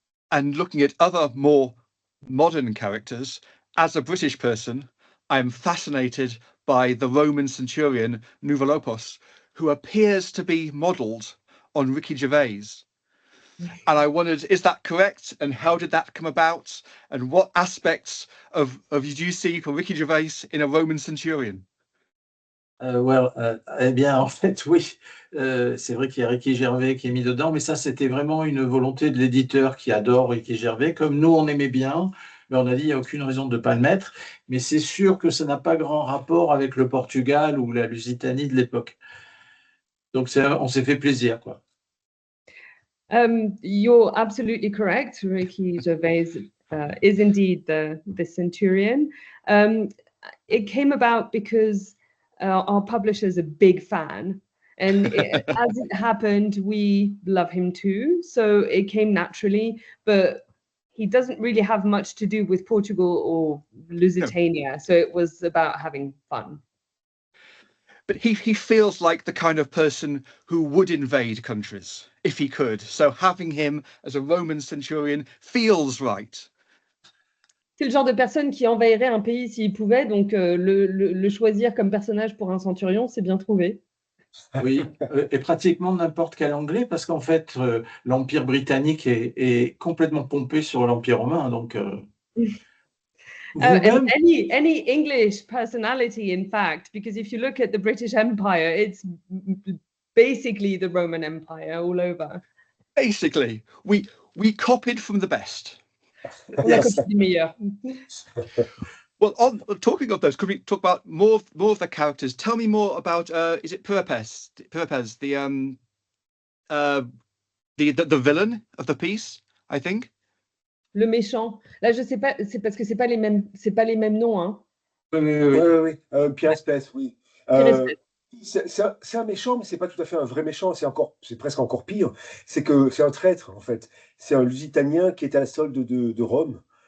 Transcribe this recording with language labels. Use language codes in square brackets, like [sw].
[en] And looking at other more modern characters, as a British person, I'm fascinated by the Roman centurion Nouvelopos, who appears to be modelled on Ricky Gervais. And I wondered, is that correct? And how did that come about? And what aspects of do you see for Ricky Gervais in a Roman centurion? [fr] Eh bien, en fait, oui, c'est vrai qu'il y a Ricky Gervais qui est mis dedans, mais ça, c'était vraiment une volonté de l'éditeur qui adore Ricky Gervais. Comme nous, on aimait bien, mais on a dit, il n'y a aucune raison de ne pas le mettre. Mais c'est sûr que ça n'a pas grand rapport avec le Portugal ou la Lusitanie de l'époque. Donc, on s'est fait plaisir, quoi. [en] You're absolutely correct. Ricky Gervais is indeed the centurion. It came about because our publisher's a big fan, and as it happened, we love him too. So it came naturally, but he doesn't really have much to do with Portugal or Lusitania. No. So it was about having fun. But he feels like the kind of person who would invade countries if he could. So having him as a Roman centurion feels right. [fr] C'est le genre de personne qui envahirait un pays s'il pouvait, donc le choisir comme personnage pour un centurion, c'est bien trouvé. Oui, et pratiquement n'importe quel anglais, parce qu'en fait, l'Empire britannique est complètement pompé sur l'Empire romain, donc... [en] And any English personality, in fact, because if you look at the British Empire, it's basically the Roman Empire all over. Basically, we copied from the best. Yes. Well, talking of those, could we talk about more of the characters? Tell me more about is it Purpes, the villain of the piece, I think. [fr] Le méchant. Là, je sais pas, c'est parce que c'est pas les mêmes noms, hein. Oui. Pierre Espèce, oui. C'est un méchant, mais c'est pas tout à fait un vrai méchant. C'est presque encore pire. C'est que c'est un traître, en fait. C'est un Lusitanien qui est à la solde de Rome.